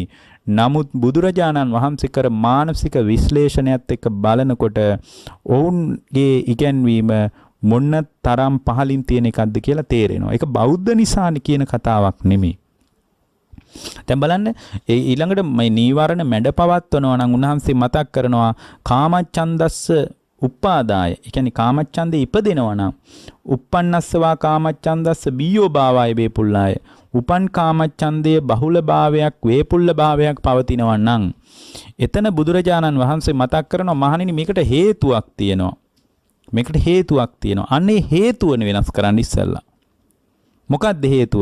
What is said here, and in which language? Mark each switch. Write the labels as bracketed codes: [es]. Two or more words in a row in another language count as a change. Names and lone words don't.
[si] නමුත් බුදුරජාණන් වහන්සේ කර මානසික විශ්ලේෂණයත් එක්ක බලනකොට ඔවුන්ගේ ඉගැන්වීම මොන්න තරම් පහලින් තියෙන එකක්ද කියලා තේරෙනවා. ඒක බෞද්ධ නිසානේ කියන කතාවක් නෙමෙයි. දැන් බලන්න ඊළඟට මේ නීවරණ මැඩපවත්වනවා නම් උන්වහන්සේ මතක් කරනවා [pi] කාමච්ඡන්දස්ස උපාදාය. [si] ඒ කියන්නේ කාමච්ඡන්දේ ඉපදෙනවා නම් [pi] uppannassawa කාමච්ඡන්දස්ස බීයෝ භාවය වේපුල්ලාය. [si] උපන් කාමච්ඡන්දයේ බහුල භාවයක් වේපුල්ල භාවයක් පවතිනවා නම් එතන බුදුරජාණන් වහන්සේ මතක් කරනවා මහණෙනි මේකට හේතුවක් තියෙනවා. මේකට හේතුවක් තියෙනවා. අන්නේ හේතුවන වෙනස් කරන්න ඉස්සෙල්ලා. මොකක්ද හේතුව?